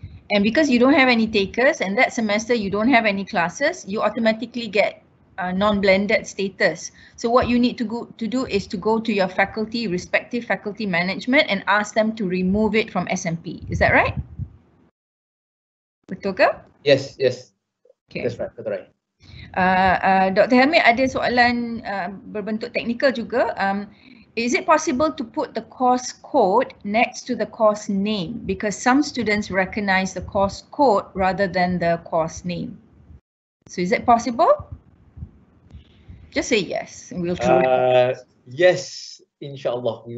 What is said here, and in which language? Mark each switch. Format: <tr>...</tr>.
<en>And because you don't have any takers and that semester you don't have any classes, you automatically get non-blended status. So what you need to do is to go to your faculty, respective faculty management, and ask them to remove it from SMP. Is that right?</en> <ms>Betul ke?</ms> <en>Yes. Okay. That's right,</en> <ms>betul</ms> <en>right.</en> <ms>Dr. Helmi ada soalan berbentuk teknikal juga.</ms> <en>Is it possible to put the course code next to the course name? Because some students recognize the course code rather than the course name. So is it possible? Just say yes and we'll try. Yes, insyaAllah.</en>